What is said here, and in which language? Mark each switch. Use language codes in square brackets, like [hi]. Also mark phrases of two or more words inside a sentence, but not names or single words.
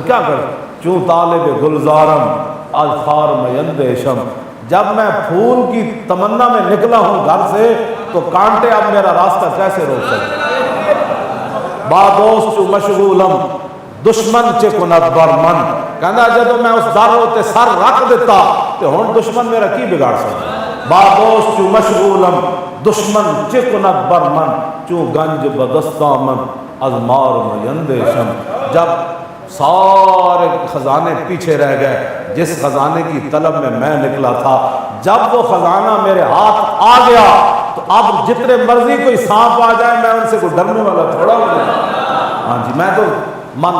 [fa] کیا کر چوں طالب گلزارم از خار میندیشم، [ur] جب میں پھول کی تمنا میں نکلا ہوں گھر سے تو کانٹے اب میرا راستہ کیسے روک سکتے، [fa] با دوست چو مشغولم دشمن چے کند برمن، [ur] کہنا جب میں اس در تے سر رکھ دیتا تو ہن دشمن میرا کی بگاڑ سکتا، [fa] با دوست چو مشغولم دشمن چے کند برمن، چوں گنج بدستامن از مار میندیشم، [ur] جب سارے خزانے پیچھے رہ گئے، جس خزانے کی طلب میں نکلا تھا، جب وہ خزانہ میرے ہاتھ آ گیا تو اب جتنے مرضی کوئی سانپ آ جائے میں ان سے کوئی ڈرنے والا تھوڑا ہو جائے، ہاں جی میں تو من